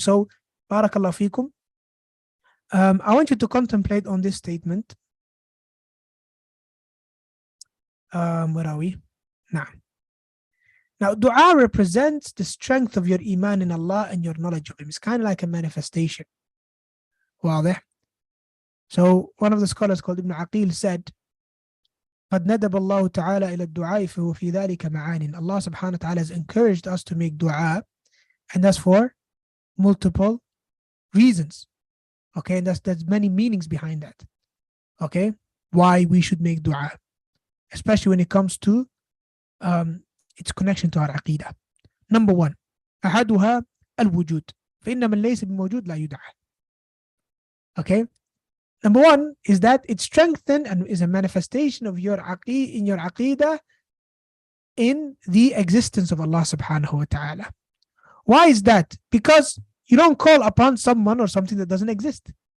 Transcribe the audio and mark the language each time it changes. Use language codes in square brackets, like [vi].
[en] So, barakallahu feekum. I want you to contemplate on this statement. Where are we? Naam. Now, dua represents the strength of your iman in Allah and your knowledge of Him. It's kind of like a manifestation. [ar] واضح? [en] So, one of the scholars called Ibn Aqil said, [ar] قد ندب الله تعالى إلى الدعاء فهو في ذلك معان. [en] Allah subhanahu wa ta'ala has encouraged us to make dua, and that's for multiple reasons. Okay, and there's many meanings behind that. Okay, why we should make dua, especially when it comes to its connection to our aqidah. Number one, [ar] أحدها الوجود فإن من ليس بموجود لا يدعى. [en] Okay. Number one is that it strengthens and is a manifestation of your aqidah in the existence of Allah subhanahu wa ta'ala. Why is that? Because you don't call upon someone or something that doesn't exist.